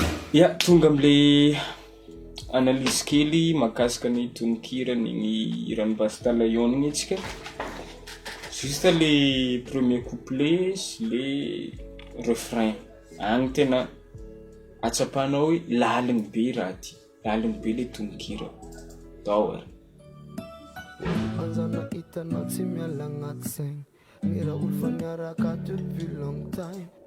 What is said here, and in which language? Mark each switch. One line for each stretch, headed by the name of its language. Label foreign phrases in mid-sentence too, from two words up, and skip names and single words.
Malagasy: Ya, tonga amle analyse kely makasika ny tononkira ny ran'ny Basta Lion igny tsika.
French: Juste le premier couplet sy le refrain.
Malagasy: Agny tena atsapanao hoe laligny be raha ty, laligny be le tononkira. Daholo. Anzana hitanao tsy miala agnaty saigny, ny raha olo fa niaraka depuis
English: long time.